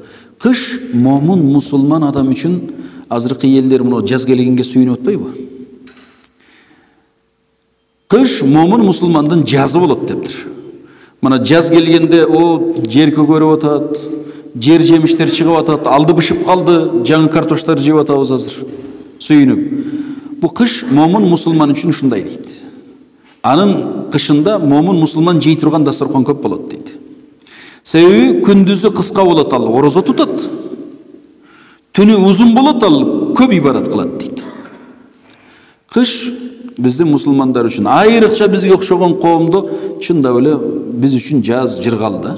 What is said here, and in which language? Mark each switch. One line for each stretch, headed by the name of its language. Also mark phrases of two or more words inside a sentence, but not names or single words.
Kyrgyz: Кыш момун мусулман адам үчүн азыркы элдер муну жаз келгенге сүйүнүп атпайбы? Кыш момун мусулмандын жазы болот дептир. Мына жаз келгенде о жер көгөрүп атат, жер жемиштер чыгып атат, алды бышып калды, жаңы картоштор жеп атабыз азыр. Сүйүнүп. Bu kış momun musulman üçün ушундай дейт. Анын кышында момун мусулман жей турган дасторкон көп болот дейт. Себеби күндүзү кыска болот, ал орозо тутат. Түнү узун болот, ал көп ибадат кылат дейт. Кыш биздин мусулмандар үчүн, айрыкча бизге окшогон коомдо чындап эле биз үчүн жаз жыргал да.